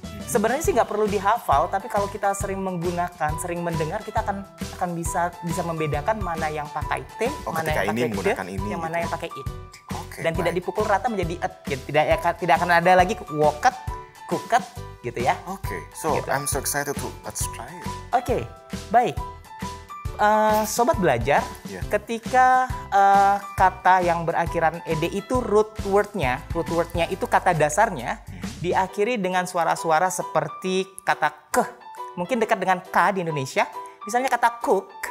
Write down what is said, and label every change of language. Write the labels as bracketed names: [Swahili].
[Indonesian] Sebenarnya sih nggak perlu dihafal, tapi kalau kita sering menggunakan, sering mendengar, kita akan bisa membedakan mana yang pakai T, mana yang pakai D, yang mana yang pakai it. Dan tidak dipukul rata menjadi et. Gitu. Tidak akan ada lagi woket, kuket, gitu ya. So gitu. [English] I'm so excited to let's try it. [Indonesian] Baik. Sobat belajar, ketika kata yang berakhiran ed itu root wordnya itu kata dasarnya diakhiri dengan suara-suara seperti kata ke, mungkin dekat dengan k di Indonesia, misalnya kata cook.